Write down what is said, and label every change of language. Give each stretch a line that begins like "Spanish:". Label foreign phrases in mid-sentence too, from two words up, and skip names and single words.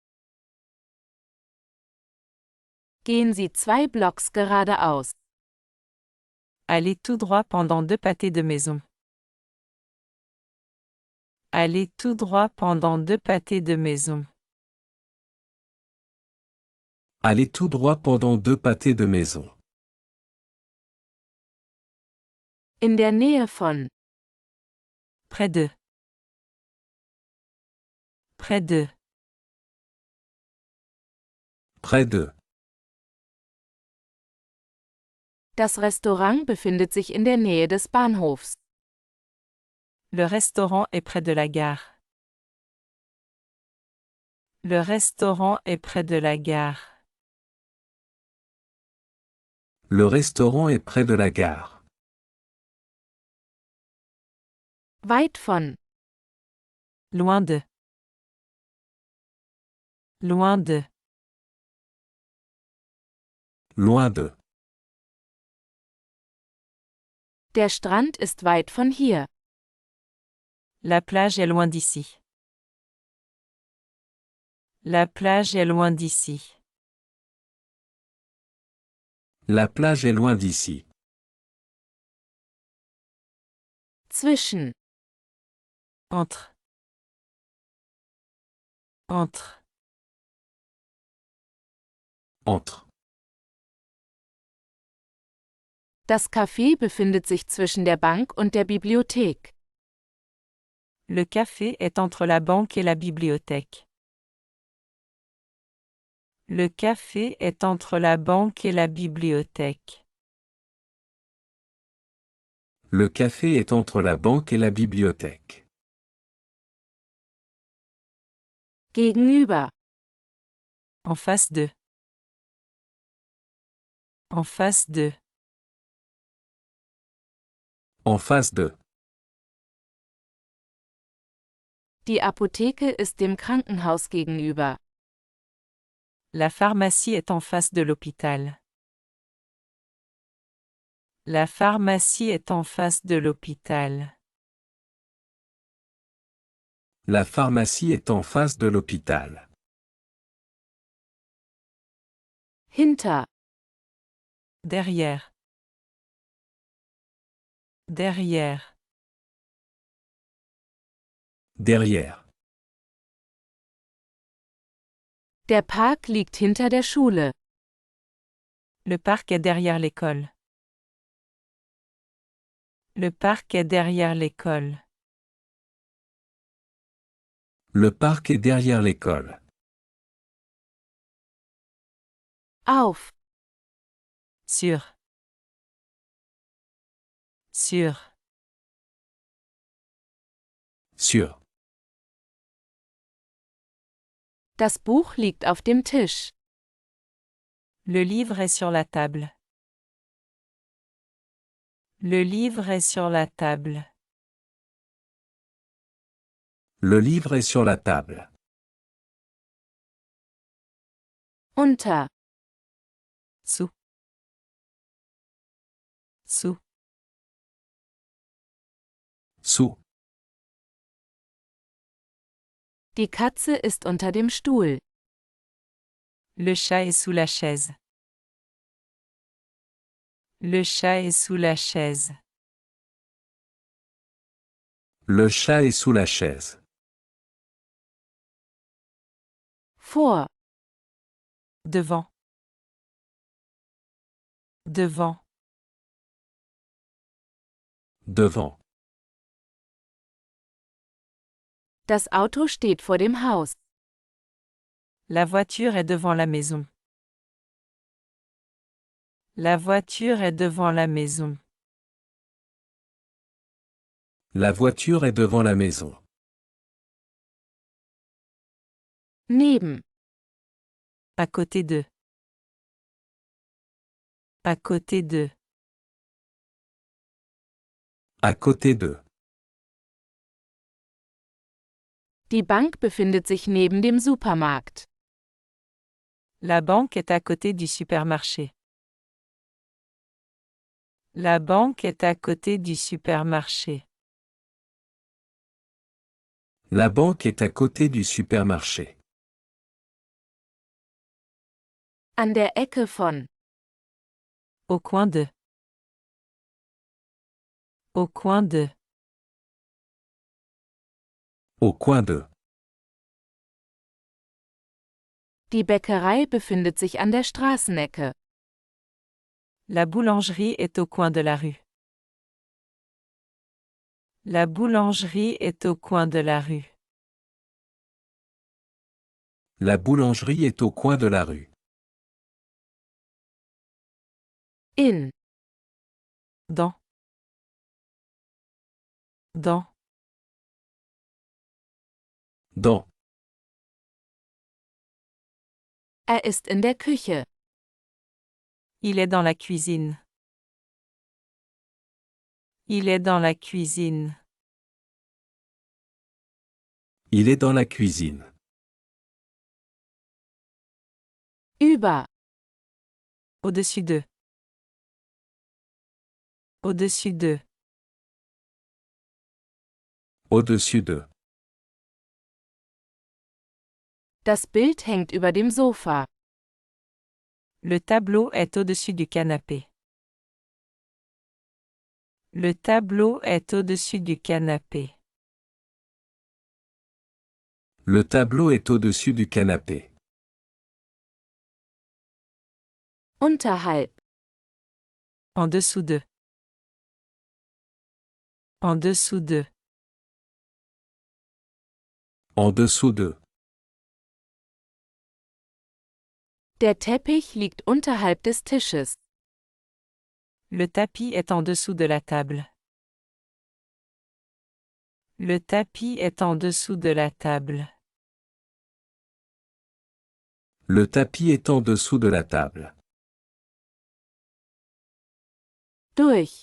German: gehen Sie 2 Blocks geradeaus.
French: Allez tout droit pendant 2 pâtés de maison. Allez tout droit pendant 2 pâtés de maison. Allez tout droit pendant 2 pâtés de maison.
German: In der Nähe von,
French: Près de. Près de. Près de.
German: das Restaurant befindet sich in der Nähe des Bahnhofs.
French: Le restaurant est près de la gare. Le restaurant est près de la gare. Le restaurant est près de la gare.
German: Weit von,
French: Loin de. Loin de. Loin de.
German: der Strand ist weit von hier.
French: La plage est loin d'ici. La plage est loin d'ici. La plage est loin d'ici.
German: Zwischen,
French: Entre. Entre. Entre.
German: das Café befindet sich zwischen der Bank und der Bibliothek.
French: Le café est entre la banque et la bibliothèque. Le café est entre la banque et la bibliothèque. Le café est entre la banque et la bibliothèque.
German: Gegenüber,
French: En face de. En face de. En face de.
German: die Apotheke ist dem Krankenhaus gegenüber.
French: La pharmacie est en face de l'hôpital. La pharmacie est en face de l'hôpital. La pharmacie est en face de l'hôpital.
German: Hinter,
French: Derrière. Derrière. Derrière.
German: der Park liegt hinter der Schule.
French: Le parc est derrière l'école. Le parc est derrière l'école. Le parc est derrière l'école.
German: Auf,
French: Sur. Sur. Sur.
German: das Buch liegt auf dem Tisch.
French: Le livre est sur la table. Le livre est sur la table. Le livre est sur la table.
German: Unter,
French: Sous. Sous. Sous.
German: die Katze ist unter dem Stuhl.
French: Le chat est sous la chaise. Le chat est sous la chaise. Le chat est sous la chaise.
German: Vor.
French: Devant. Devant. Devant.
German: Das Auto steht vor dem Haus.
French: La voiture est devant la maison. La voiture est devant la maison. La voiture est devant la maison.
German: Neben.
French: À côté de. À côté de. À côté de.
German: Die Bank befindet sich neben dem Supermarkt.
French: La banque est à côté du supermarché. La banque est à côté du supermarché. La banque est à côté du supermarché.
German: An der Ecke von.
French: Au coin de. Au coin de. Au coin de.
German: Die Bäckerei befindet sich an der Straßenecke.
French: La boulangerie est au coin de la rue. La boulangerie est au coin de la rue. La boulangerie est au coin de la rue.
German: In.
French: Dans. Dans. Dans.
German: Er ist in der Küche.
French: Il est dans la cuisine. Il est dans la cuisine. Il est dans la cuisine.
German: Über.
French: Au-dessus de. Au-dessus de. Au-dessus de.
German: Das Bild hängt über dem Sofa.
French: Le tableau est au-dessus du canapé. Le tableau est au-dessus du canapé. Le tableau est au-dessus du canapé.
German: Unterhalb.
French: En dessous de. En dessous de. En dessous de.
German: Der Teppich liegt unterhalb des Tisches.
French: Le tapis est en dessous de la table. Le tapis est en dessous de la table. Le tapis est en dessous de la table.
German: Durch.